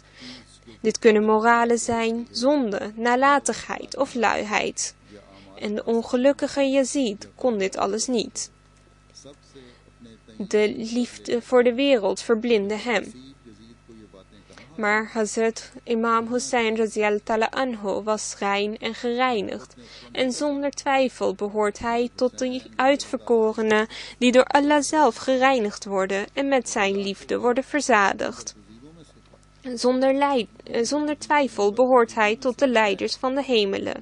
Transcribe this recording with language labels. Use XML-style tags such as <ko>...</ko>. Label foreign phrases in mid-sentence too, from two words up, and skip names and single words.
<nl>Dit kunnen moralen zijn, zonde, nalatigheid of luiheid. En de ongelukkige Yazid kon dit alles niet. De liefde voor de wereld verblindde hem. Maar Hazrat Imam Hussein</nl> <ar>رضي الله تعالى عنه</ar> <nl>was rein en gereinigd. En zonder twijfel behoort hij tot de uitverkorenen die door Allah zelf gereinigd worden en met zijn liefde worden verzadigd. Zonder twijfel behoort hij tot de leiders van de hemelen.</nl>